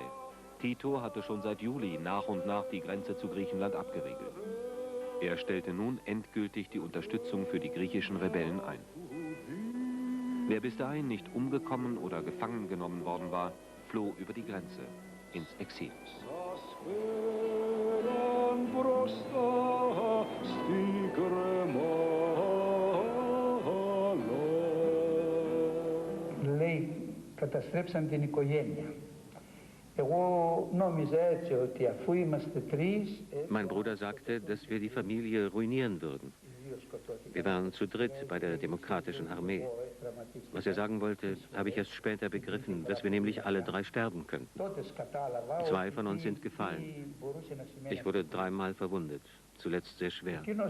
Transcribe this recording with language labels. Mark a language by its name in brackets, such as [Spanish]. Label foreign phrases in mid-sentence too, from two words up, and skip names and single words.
[German] Tito hatte schon seit Juli nach und nach die Grenze zu Griechenland abgeriegelt. Er stellte nun endgültig die Unterstützung für die griechischen Rebellen ein. Wer bis dahin nicht umgekommen oder gefangen genommen worden war, floh über die Grenze ins Exil. [Greek] Λέει, καταστρέψαν την οικογένεια. Εγώ νόμιζα έτσι ότι αφού είμαστε τρεις... [German] Mein Bruder sagte, dass wir die Familie ruinieren würden. Wir waren zu dritt bei der Demokratischen Armee. Was er sagen wollte, habe ich erst später begriffen, dass wir nämlich alle drei sterben könnten. 2 von uns sind gefallen. Ich wurde 3-mal verwundet, zuletzt sehr schwer.